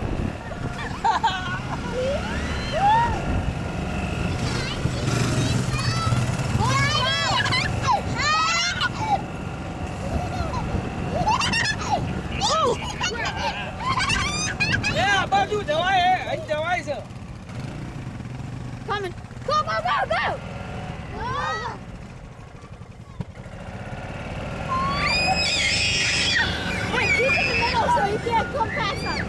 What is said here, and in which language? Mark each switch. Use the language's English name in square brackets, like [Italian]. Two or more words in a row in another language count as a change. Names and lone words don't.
[English] Yeah, [Gujarati] બાજુ જવાય હે અહીં જવાય છે. [English] Coming. Go, go, go, go. Wait, keep in the middle so you can't come past us.